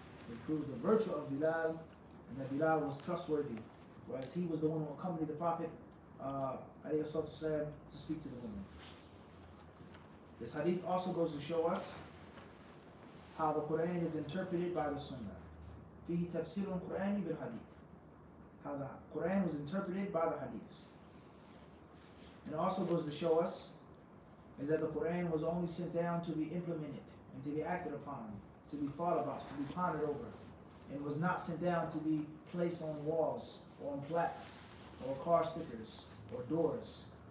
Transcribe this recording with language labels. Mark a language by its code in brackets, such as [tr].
[en] It proves the virtue of Bilal, and that Bilal was trustworthy, whereas he was the one who accompanied the Prophet to speak to the women. This hadith also goes to show us how the Quran is interpreted by the Sunnah. [ar] فيه تفسير القرآن بالحديث. [en] How the Quran was interpreted by the hadiths. And it also goes to show us is that the Quran was only sent down to be implemented and to be acted upon, to be thought about, to be pondered over, and was not sent down to be placed on walls or on plaques or car stickers or doors.